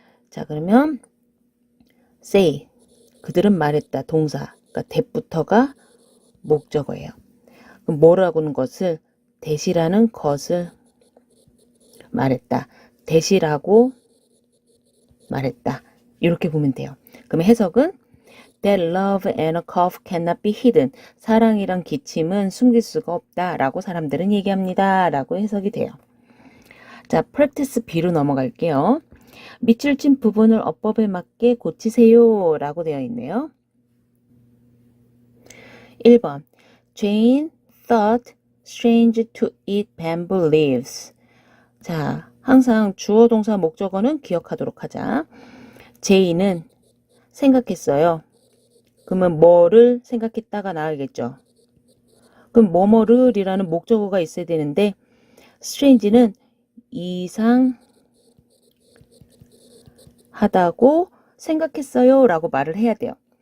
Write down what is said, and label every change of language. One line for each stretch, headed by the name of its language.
Korean: 자, 그러면 say 그들은 말했다. 동사. 그러니까 that부터가 목적어예요. 그럼 뭐라고는 것을 that이라는 것을 말했다. that이라고 말했다. 이렇게 보면 돼요. 그럼 해석은
English: that love and a cough cannot be hidden.
Korean: 사랑이랑 기침은 숨길 수가 없다 라고 사람들은 얘기합니다 라고 해석이 돼요. 자, practice B로 넘어갈게요. 밑줄 친 부분을 어법에 맞게 고치세요 라고 되어 있네요.
English: 1번 Jane thought strange to eat bamboo leaves.
Korean: 자, 항상 주어 동사 목적어는 기억하도록 하자. 제이는 생각했어요. 그러면 뭐를 생각했다가 나가겠죠. 그럼 뭐뭐를이라는 목적어가 있어야 되는데 strange는 이상하다고 생각했어요 라고 말을 해야 돼요.